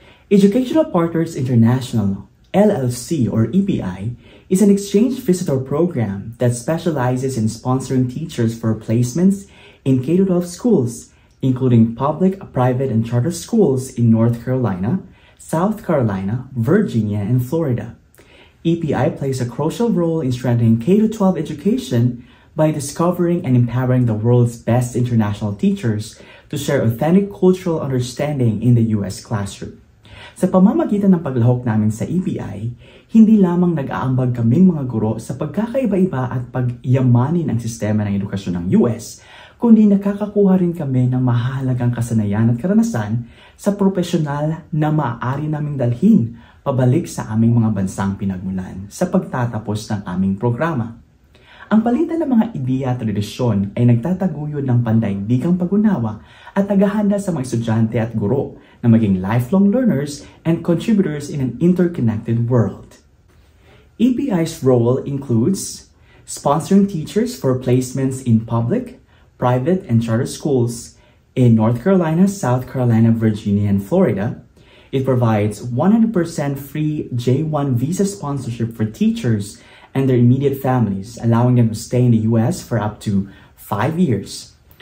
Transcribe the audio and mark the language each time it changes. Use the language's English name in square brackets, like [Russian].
[English] Educational Partners International, LLC or EPI, is an exchange visitor program that specializes in sponsoring teachers for placements in K-12 schools, including public, private, and charter schools in North Carolina, South Carolina, Virginia, and Florida. EPI plays a crucial role in strengthening K-12 education by discovering and empowering the world's best international teachers to share authentic cultural understanding in the U.S. classroom. [Filipino] Sa pamamagitan ng paglahok namin sa EPI, hindi lamang nag-aambag kaming mga guro sa pagkakaiba-iba at pagyamanin ang sistema ng edukasyon ng US, kundi nakakakuha rin kami ng mahalagang kasanayan at karanasan sa profesional na maaari naming dalhin pabalik sa aming mga bansang pinagmulan sa pagtatapos ng aming programa. Ang palitan ng mga ideya at tradisyon ay nagtataguyod ng pandaigdigang pag-unawa at naghahanda sa mga estudyante at guro na maging [English] lifelong learners and contributors in an interconnected world. EPI's role includes sponsoring teachers for placements in public, private, and charter schools in North Carolina, South Carolina, Virginia, and Florida. It provides 100% free J-1 visa sponsorship for teachers and their immediate families, allowing them to stay in the US for up to 5 years.